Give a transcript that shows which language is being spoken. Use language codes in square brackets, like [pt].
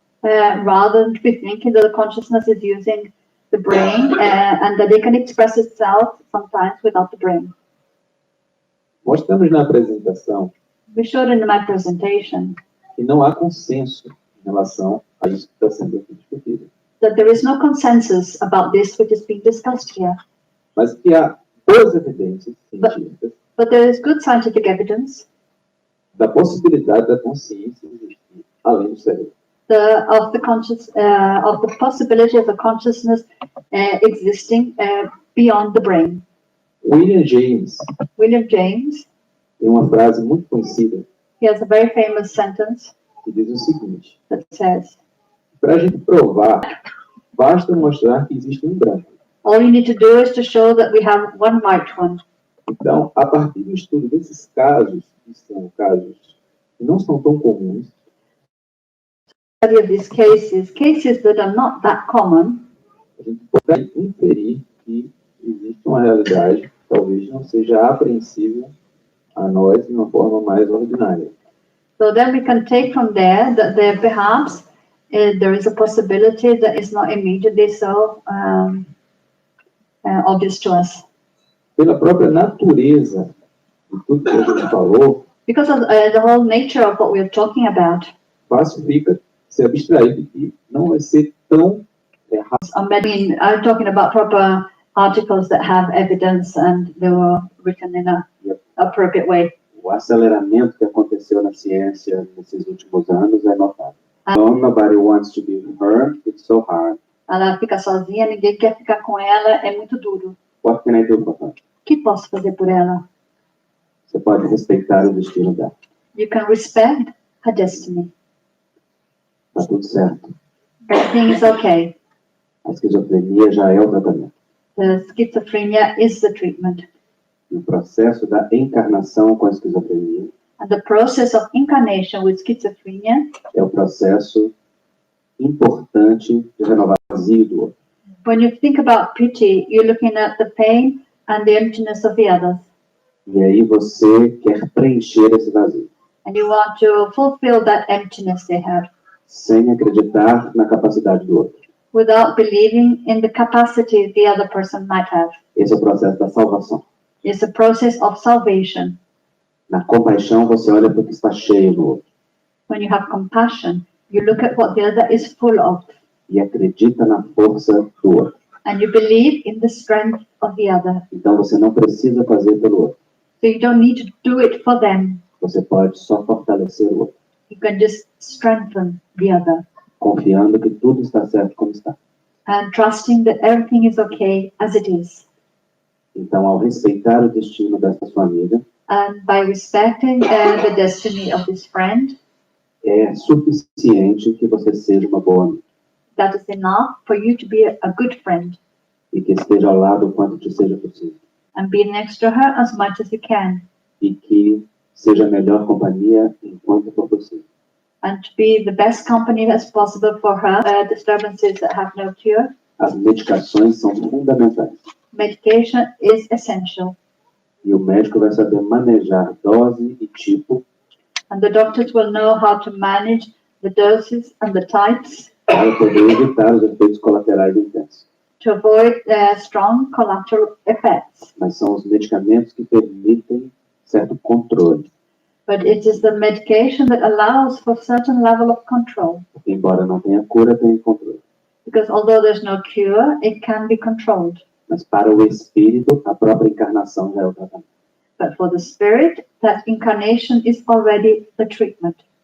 [en] rather than to be thinking that the consciousness is using the brain and that it can express itself sometimes without the brain. [pt] Mostramos na apresentação [en] We showed in my presentation [pt] que não há consenso em relação a isso que está sendo aqui discutido, [en] that there is no consensus about this which is being discussed here, [pt] mas que há boas evidências científicas [en] but there is good scientific evidence [pt] da possibilidade da consciência existir além do cérebro. [en] of the possibility of the consciousness existing beyond the brain. [pt] William James [en] William James, [pt] tem uma frase muito conhecida [en] he has a very famous sentence [pt] que diz o seguinte: [en] that says, [pt] para a gente provar, basta mostrar que existe um branco. [en] all you need to do is to show that we have one white one. [pt] Então, a partir do estudo desses casos, que são casos que não são tão comuns, [en] Study of these cases that are not that common, [pt] a gente pode inferir que existe uma realidade que talvez não seja apreensível a nós de uma forma mais ordinária. [en] so then we can take from there that there perhaps there is a possibility that is not immediately so obvious to us. [pt] Pela própria natureza de tudo que a gente falou, [en] Because of the whole nature of what we are talking about, [pt] fácil fica se abstrair de que não vai ser tão errado. [en] I'm talking about proper articles that have evidence and they were written in a appropriate way. [pt] O aceleramento que aconteceu na ciência nesses últimos anos é notável. [en] Nobody wants to be her, it's so hard. [pt] Ela fica sozinha, ninguém quer ficar com ela, é muito duro. [en] What can I do for her? [pt] O que posso fazer por ela? Você pode respeitar o destino dela. [en] You can respect her destiny. [pt] Tá tudo certo. [en] Everything is okay. [pt] A esquizofrenia já é o tratamento. [en] The schizophrenia is the treatment. [pt] O processo da encarnação com a esquizofrenia [en] And the process of incarnation with schizophrenia [pt] é o processo importante de renovar o vazio do outro. [en] when you think about pity, you're looking at the pain and the emptiness of the others. [pt] E aí você quer preencher esse vazio. [en] And you want to fulfill that emptiness they have. [pt] Sem acreditar na capacidade do outro. [en] Without believing in the capacity the other person might have. [pt] Esse é o processo da salvação. [en] It's a process of salvation. [pt] Na compaixão, você olha para o que está cheio no outro. [en] When you have compassion, you look at what the other is full of. [pt] E acredita na força do outro. [en] And you believe in the strength of the other. [pt] Então você não precisa fazer pelo outro. [en] So you don't need to do it for them. [pt] Você pode só fortalecer o outro. [en] You can just strengthen the other. [pt] Confiando que tudo está certo como está. [en] And trusting that everything is okay as it is. [pt] Então, ao respeitar o destino dessa sua amiga, [en] And by respecting the destiny of this friend, [pt] é suficiente que você seja uma boa amiga. [en] that is enough for you to be a good friend. [pt] E que esteja ao lado o quanto te seja possível. [en] And be next to her as much as you can. [pt] E que seja a melhor companhia enquanto for possível. [en] And to be the best company as possible for her disturbances that have no cure. [pt] As medicações são fundamentais. [en] Medication is essential. [pt] E o médico vai saber manejar dose e tipo [en] And the doctors will know how to manage the doses and the types [pt] para poder evitar os efeitos colaterais intensos. [en] to avoid strong collateral effects. [pt] Mas são os medicamentos que permitem certo controle. [en] But it is the medication that allows for certain level of control. [pt] Porque, embora não tenha cura, tem controle. [en] Because although there's no cure, it can be controlled. [pt] Mas para o espírito, a própria encarnação já é o tratamento. [en] But for the spirit, that incarnation is already the treatment.